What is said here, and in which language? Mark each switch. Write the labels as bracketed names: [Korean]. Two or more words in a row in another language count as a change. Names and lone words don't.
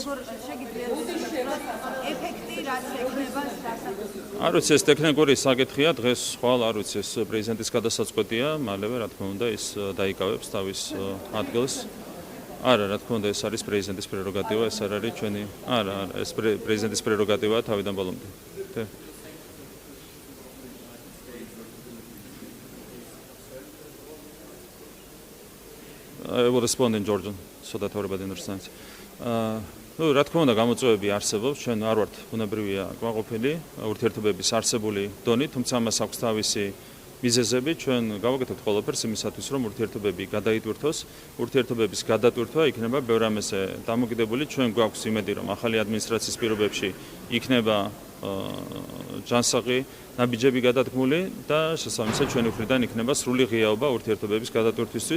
[Georgian] როგორ შეგიძლიათ ეფექტი რაც ექნება დასაწყისში? არ ვიცი, ეს ტექნიკური საკითხია, დღეს ხვალ არ ვიცი, ეს პრეზიდენტის გადასაწყვეტია, მალევე რა თქმა უნდა ის დაიკავებს თავის ადგილს. არა, რა თქმა უნდა ეს არის პრეზიდენტის პრეროგატივა, ეს არ არის ჩვენი. არა, ეს პრეზიდენტის პრეროგატივაა თავიდან ბოლომდე. [English] I will respond in Georgian so that everybody understands. [Georgian] რა თქმა უნდა გამოწვევები არსებობს, ჩვენ არ ვართ ბუნებრივია კმაყოფილი ურთიერთობების არსებული დონით, თუმცა ამას აქვს თავისი მიზეზები, ჩვენ გავაკეთებთ ყველაფერს იმისათვის, რომ ურთიერთობები გადაიტვირთოს, ურთიერთობების გადატვირთვა იქნება ბევრ ამაზე დამოკიდებული, ჩვენ გვაქვს იმედი, რომ ახალი ადმინისტრაციის პირობებში იქნება ჯანსაღი ნაბიჯები გადადგმული და შესაბამისად ჩვენი მხრიდან იქნება სრული ღიაობა ურთიერთობების გადატვირთვისთვის.